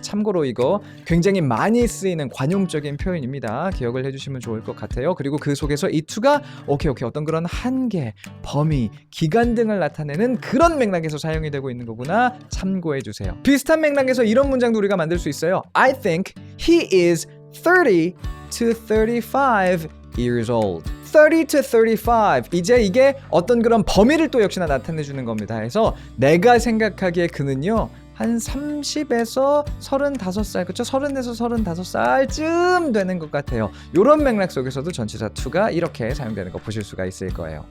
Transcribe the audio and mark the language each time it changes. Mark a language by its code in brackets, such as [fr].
[ko] 참고로 이거 굉장히 많이 쓰이는 관용적인 표현입니다. 기억을 해주시면 좋을 것 같아요. 그리고 그 속에서 이 to가 오케이 어떤 그런 한계, 범위, 기간 등을 나타내는 그런 맥락에서 사용이 되고 있는 거구나 참고해 주세요. 비슷한 맥락에서 이런 문장도 우리가 만들 수 있어요. [en] I think he is 30 to 35 years old. 30 to 35. [ko] 이제 이게 어떤 그런 범위를 또 역시나 나타내 주는 겁니다. 그래서 내가 생각하기에 그는요 한 30에서 35살, 그쵸? 30에서 35살쯤 되는 것 같아요. 이런 맥락 속에서도 전치사 to가 이렇게 사용되는 거 보실 수가 있을 거예요.